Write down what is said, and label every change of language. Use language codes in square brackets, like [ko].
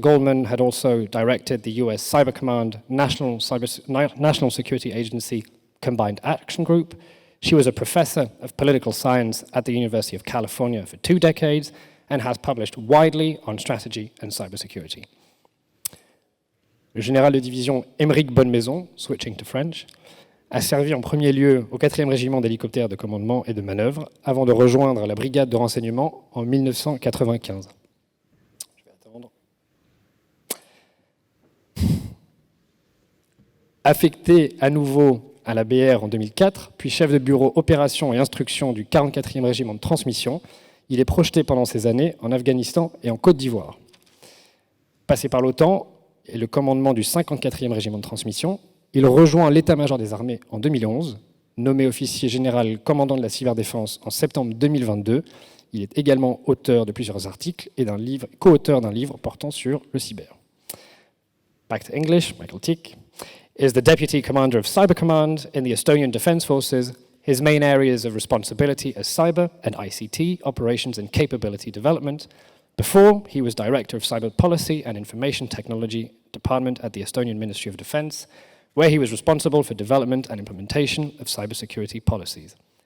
[en] Goldman had also directed the US Cyber Command National Security Agency Combined Action Group. She was a professor of political science at the University of California for 2 decades and has published widely on strategy and cybersecurity. [fr] Le général de division Aymeric Bonnemaison, [en] switching to French, [fr] a servi en premier lieu au 4e régiment d'hélicoptères de commandement et de manœuvre avant de rejoindre la brigade de renseignement en 1995. Je vais attendre. Affecté à nouveau à la BR en 2004, puis chef de bureau opération et instruction du 44e régiment de transmission, il est projeté pendant ces années en Afghanistan et en Côte d'Ivoire. Passé par l'OTAN et le commandement du 54e régiment de transmission, il rejoint l'état-major des armées en 2011, nommé officier général commandant de la cyberdéfense en septembre 2022. Il est également auteur de plusieurs articles et co-auteur d'un livre portant sur le cyber. [en] Back to English, Mihkel Tikk is the Deputy Commander of Cyber Command in the Estonian Defence Forces. His main areas of responsibility are cyber and ICT, operations and capability development. Before, he was Director of Cyber Policy and Information Technology Department at the Estonian Ministry of Defence, where he was responsible for development and implementation of cybersecurity policies.